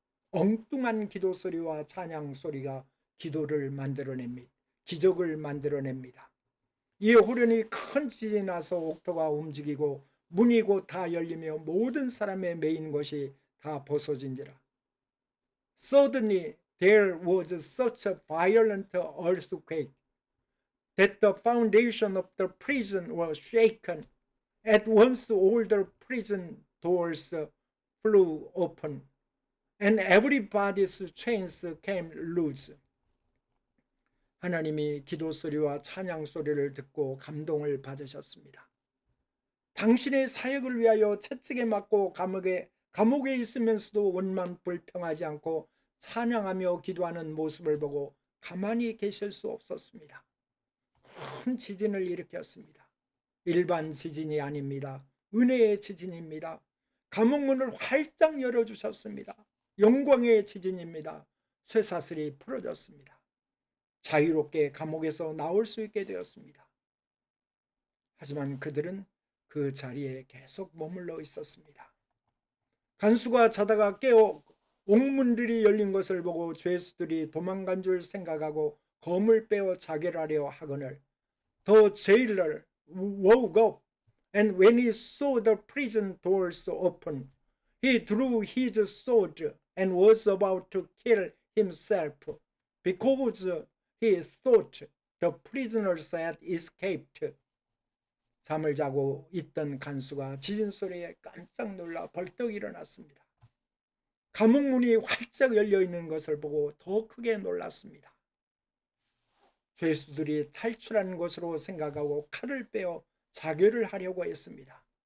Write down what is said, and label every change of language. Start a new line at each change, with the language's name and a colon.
Korean: 엉뚱한 기도 소리와 찬양 소리가 기도를 만들어냅니다. 기적을 만들어냅니다. 이에 호련히 큰 지진이 나서 옥토가 움직이고 문이 곧 다 열리며 모든 사람의 메인 것이 다 벗어진지라.
English: Suddenly there was such a violent earthquake that the foundation of the prison was shaken. At once all the prison doors flew open, and everybody's chains came loose.
Korean: 하나님이 기도 소리와 찬양 소리를 듣고 감동을 받으셨습니다. 당신의 사역을 위하여 채찍에 맞고 감옥에 있으면서도 원만 불평하지 않고 찬양하며 기도하는 모습을 보고 가만히 계실 수 없었습니다. 큰 지진을 일으켰습니다. 일반 지진이 아닙니다. 은혜의 지진입니다. 감옥문을 활짝 열어주셨습니다. 영광의 지진입니다. 쇠사슬이 풀어졌습니다. 자유롭게 감옥에서 나올 수 있게 되었습니다. 하지만 그들은 그 자리에 계속 머물러 있었습니다. 간수가 자다가 깨어 옥문들이 열린 것을 보고 죄수들이 도망간 줄 생각하고 검을 빼어 자결하려 하거늘
English: The jailer woke up, and when he saw the prison doors open, he drew his sword and was about to kill himself because he thought the prisoners had escaped.
Korean: 잠을 자고 있던 간수가 지진 소리에 깜짝 놀라 벌떡 일어났습니다. 감옥 문이 활짝 열려 있는 것을 보고 더 크게 놀랐습니다. 죄수들이 탈출한 것으로 생각하고 칼을 빼어 자결을 하려고 했습니다.